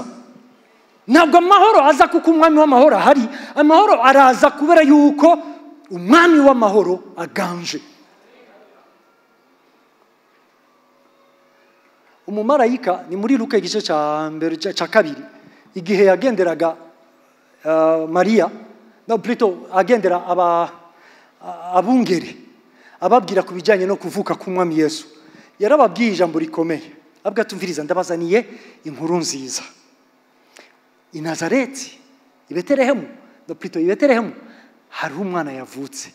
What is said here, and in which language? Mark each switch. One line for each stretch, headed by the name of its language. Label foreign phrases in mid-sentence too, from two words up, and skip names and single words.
Rundi: Ntabwo amahoro aza kuko umwami w'amahoro ahari, amahoro araza kubera yuko umwami w'amahoro aganje. Umumarayika ni muri Luka igice cya kabiri, igihe yagenderaga Maria, no plutôt agendera abungere ababwira kubijanye no kuvuka k'umwami Yesu, yarababwiye ijambo rikomeye. Abwa tumviriza, ndabazaniye inkuru nziza. I Nazareti, i Betelehemu, no plutôt i Betelehemu hari umwana yavutse.